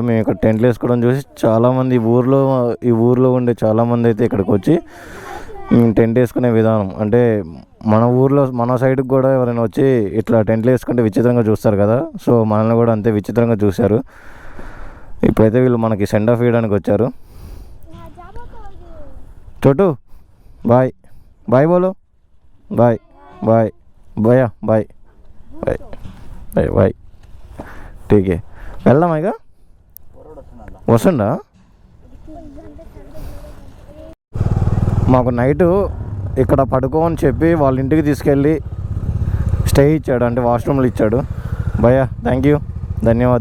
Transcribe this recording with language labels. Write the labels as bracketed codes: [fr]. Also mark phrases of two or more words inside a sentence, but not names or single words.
[te] మేము ఇక్కడ టెంట్లు వేసుకోవడం చూసి చాలామంది ఈ ఊర్లో ఉండే చాలామంది అయితే ఇక్కడికి వచ్చి టెంట్ వేసుకునే విధానం, అంటే మన సైడ్కి కూడా ఎవరైనా వచ్చి ఇట్లా టెంట్లు వేసుకుంటే విచిత్రంగా చూస్తారు కదా, సో మనల్ని కూడా అంతే విచిత్రంగా చూశారు. ఇప్పుడైతే వీళ్ళు మనకి [en] send off [te] ఇవ్వడానికి వచ్చారు. [hi] छोटू [en] bye bye [hi] बोलो, [en] bye bye [hi] भैया, [en] bye bye bye bye. [hi] ठीक है, [te] వెళ్దామా ఇక? వస్తుందా? మాకు నైటు ఇక్కడ పడుకో అని చెప్పి వాళ్ళ ఇంటికి తీసుకెళ్ళి స్టే ఇచ్చాడు, అంటే వాష్రూమ్లు ఇచ్చాడు. భయ్యా [en] thank you, [te] ధన్యవాద్.